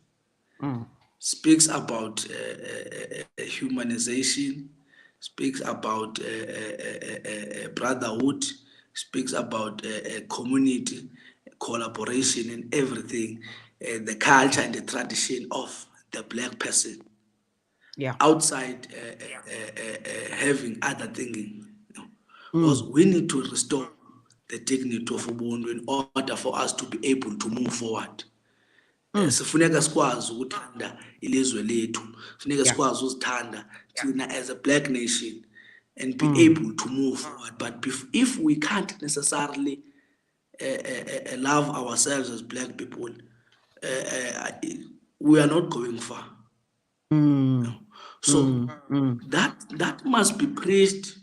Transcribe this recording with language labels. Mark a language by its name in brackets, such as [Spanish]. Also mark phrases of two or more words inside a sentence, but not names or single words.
[English] Speaks about humanization, speaks about brotherhood, speaks about community, collaboration and everything, the culture and the tradition of the black person. Yeah. Outside having other thinking. Because we need to restore the dignity of Ubuntu in order for us to be able to move forward. [Zulu] Sifuneka sikwazi ukuthanda ilizwe lethu, sifuneka sikwazi uzithanda thina [English] as a black nation and be able to move forward. But if we can't necessarily love ourselves as black people, we are not going far. So that must be praised.